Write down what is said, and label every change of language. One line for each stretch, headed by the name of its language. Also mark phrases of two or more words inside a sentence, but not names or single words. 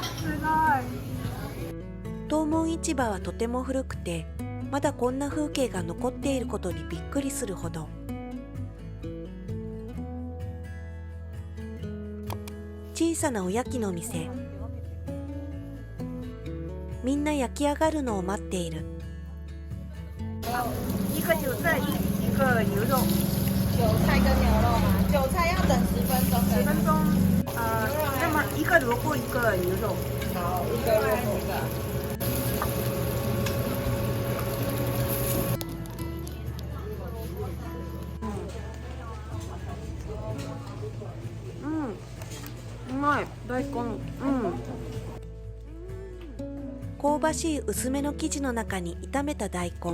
Japanese: 東門市場はとても古くて、まだこんな風景が残っていることにびっくりするほど。小さなおやきの店。みんな焼き上がるのを待っている。
Chinese: 一个韭菜，一个牛肉。韭菜跟牛肉吗？韭菜要等10分钟。 10分钟。那么一个萝卜，一个牛肉。好，一个萝卜一个。
Japanese: うん。うまい。大根。うん。香ばしい薄めの生地の中に炒めた大根。